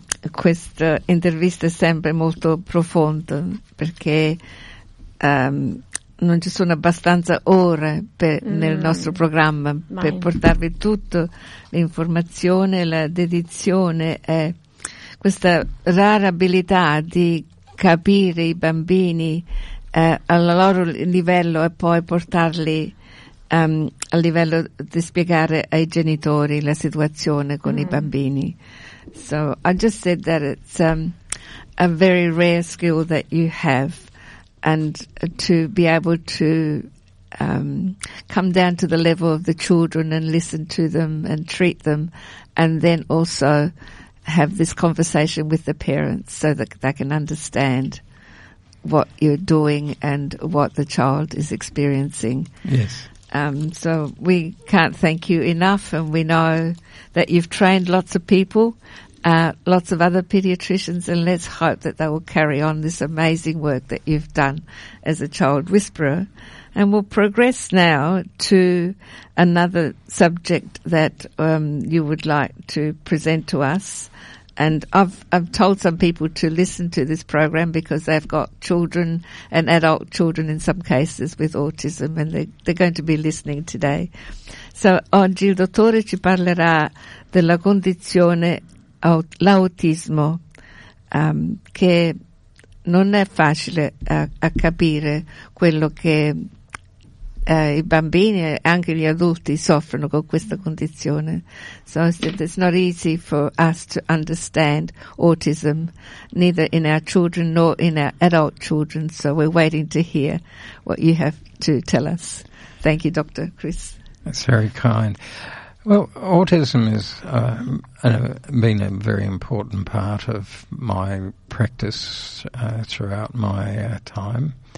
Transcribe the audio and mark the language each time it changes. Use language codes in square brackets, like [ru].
[it] Questa intervista è sempre molto profonda perché non ci sono abbastanza ore nel nostro programma per portarvi tutto l'informazione, la dedizione e questa rara abilità di capire i bambini al loro livello e poi portarli a livello di spiegare ai genitori la situazione con i bambini. [en] So I just said that it's a very rare skill that you have, and to be able to come down to the level of the children and listen to them and treat them, and then also have this conversation with the parents so that they can understand what you're doing and what the child is experiencing. Yes. So we can't thank you enough, and we know that you've trained lots of people, lots of other pediatricians, and let's hope that they will carry on this amazing work that you've done as a child whisperer. And we'll progress now to another subject that you would like to present to us. And I've told some people to listen to this program because they've got children and adult children in some cases with autism, and they're going to be listening today. [it] So oggi il dottore ci parlerà della condizione l'autismo, che non è facile a capire quello che i bambini e anche gli adulti soffrono con questa condizione. [en] So it's not easy for us to understand autism, neither in our children nor in our adult children. So we're waiting to hear what you have to tell us. Thank you, Dr. Chris. That's very kind. Well, autism has been a very important part of my practice throughout my time.